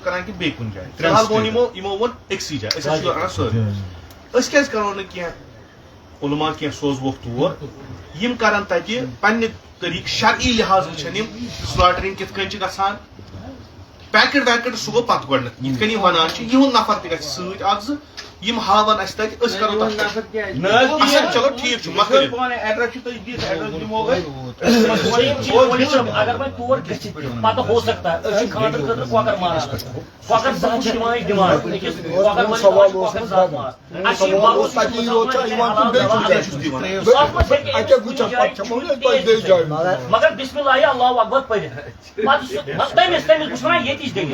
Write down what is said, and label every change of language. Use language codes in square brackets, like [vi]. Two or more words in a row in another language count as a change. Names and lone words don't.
[ks] کران کِنہٕ بیٚیہِ کُنہِ جایہِ فی الحال ووٚن یِمو ووٚن أکسٕے جایہِ أسۍ حظ چھِ یور انان سٲری أسۍ کیٛازِ کرو نہٕ کینٛہہ علما کینٛہہ سوزوکھ تور یِم کرن تتہِ پننہِ طریٖقہٕ شرعی لحاظ وٕچھن یِم سلاٹرنگ کِتھ کٔنۍ چھِ گژھان پیکٹ ویکٹ سُہ گوٚو پتہٕ گۄڈنیتھ یِتھ کٔنۍ یِم ونان چھِ یِہُنٛد نفر تہِ گژھِ سۭتۍ اکھ زٕ یِم ہاون اَسہِ تتہِ أسۍ کرو چلو ٹھیٖک چھُ ایڈرس چھُ تۄہہِ دِتھ ایڈرس دِمو اگر وۄنۍ تور گٔژھِتھ پتہٕ [ur] ہو سکتا ہے [ks] أسۍ چھِ خانٛدرٕ خٲطرٕ کۄکر ماران کۄکر زٕ چھِ یِوان یہِ ڈِمانڈ أکِس کۄکر مٲلِس کۄکر زٕ ماز اَسہِ چھِ مگر [ar] بسم اللہ اللہ اکبر [ks] پٔرِتھ پتہٕ تٔمِس بہٕ چھُس وَنان ییٚتِچ دٔلیٖل